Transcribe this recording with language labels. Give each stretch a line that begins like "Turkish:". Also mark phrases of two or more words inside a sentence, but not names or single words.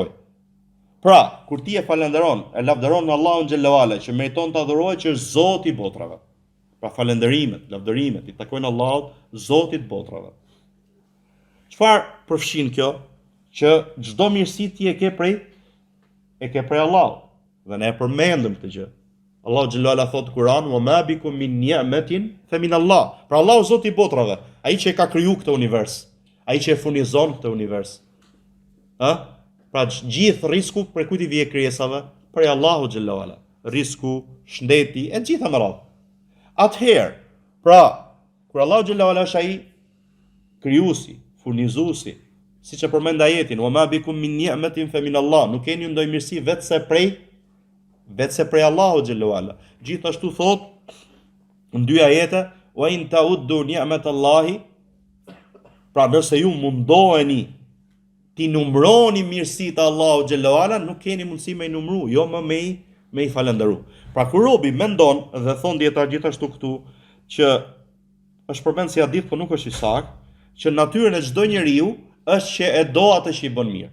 Albanian: Pra, kur ti e falënderon, e lavdëron Allahun
Arabic: جل وعلا,
Albanian: që meriton të adhurohet, që është Zoti i botrave. Pra falënderimet, lavdërimet i takojnë Allahut, Zotit të botrave. Çfarë përfshin kjo? Që çdo mirësi ti e ke prej Allahut. Dhe ne e përmendëm këtë gjë. Allahu
Arabic: جل وعلا
Albanian: thotë në Kur'an:
Arabic: "وما بكم من نعمة فمن الله."
Albanian: Pra Allahu Zoti i botrave, ai që e ka kriju këtë univers, ai që e furnizon këtë univers. Pra gjithë risku për kujt i vije krijesave, për Allahu
Arabic: جل وعلا.
Albanian: Risku, shëndeti, e gjitha me radhë. Atëherë, pra, kur Allahu
Arabic: جل وعلا
Albanian: është ai krijuesi, furnizuesi, siç e përmend ajetin,
Arabic: "وما بكم من نعمة فمن الله",
Albanian: nuk keni ndonjë mirësi vetëse prej Allahu
Arabic: جل وعلا.
Albanian: Gjithashtu thot në 2 ajete,
Arabic: "وإن تعدوا نعمة الله",
Albanian: pra nëse ju mundoheni ti numroni mirësitë e Allahu
Arabic: جل وعلا,
Albanian: nuk keni mundësi me i numru, jo më me i falëndëru. Pra kur robi mendon dhe thon dietar gjithashtu këtu që është përmend si hadith, por nuk është i saktë, që natyrën e çdo njeriu është që e do atë që i bën mirë.